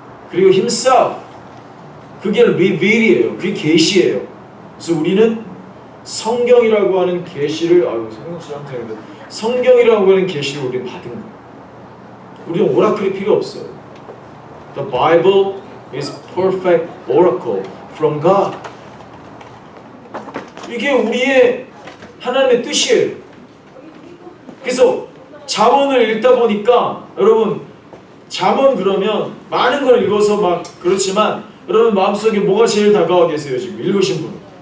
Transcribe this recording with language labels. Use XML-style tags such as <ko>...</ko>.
<ko>그리고 himself. 그게 reveal이에요. 그게 계시예요. 그래서 우리는 성경이라고 하는 계시를 성경이라고 하는 계시를 우리는 받은 거예요. 우리는 오라클이 필요 없어요.</ko> <en>The Bible is perfect oracle from God.</en> <ko>이게 우리의 하나님의 뜻이에요. 그래서 잠언을 읽다 보니까 여러분 잠언 그러면 많은 걸 읽어서 막 그렇지만 여러분 마음속에 뭐가 제일 다가와 계세요? 지금 읽으신 분.</ko>